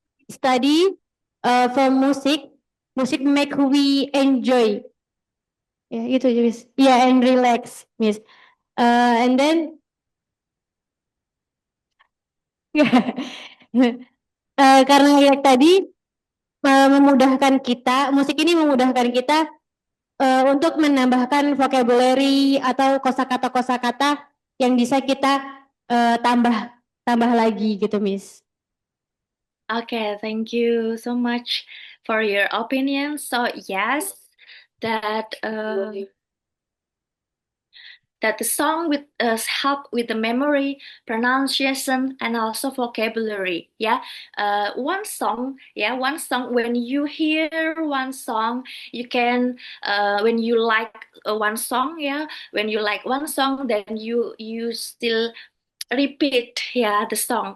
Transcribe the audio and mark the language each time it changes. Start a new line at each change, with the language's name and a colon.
English: Study for music make we enjoy.
Indonesian: Ya gitu
English: Miss. Yeah, and relax, Miss. And then
Indonesian: karena ya tadi memudahkan kita, musik ini memudahkan kita untuk menambahkan vocabulary atau kosakata-kosakata yang bisa kita tambah tambah lagi gitu, Miss.
English: Okay, thank you so much for your opinion. So yes, that that the song with help with the memory, pronunciation, and also vocabulary. Yeah, one song. When you hear one song, you can when you like one song, yeah, when you like one song, then you still repeat ya the song.